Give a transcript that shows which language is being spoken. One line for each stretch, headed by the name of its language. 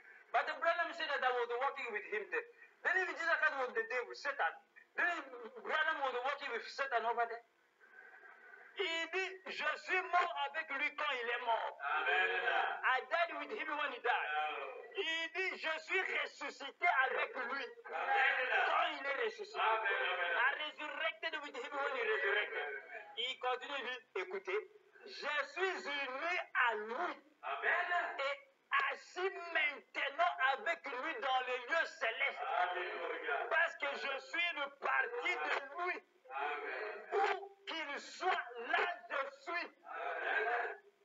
English: But the Branham said that I was working with him there. Then if Jesus Christ was the devil, Satan, then Branham was working with Satan over there.
French: Il dit, je suis mort avec lui quand il est mort. Amen.
English: I died with him when he died.
French: Il dit, je suis ressuscité avec lui quand il est ressuscité.
English: I resurrected with him when he resurrected.
French: Il continue de dire, écoutez, je suis uni à lui. Amen. Et assis maintenant avec lui dans les lieux célestes. Alléluia. Parce que je suis une partie de lui. Amen. Où qu'il soit, là je suis. Amen.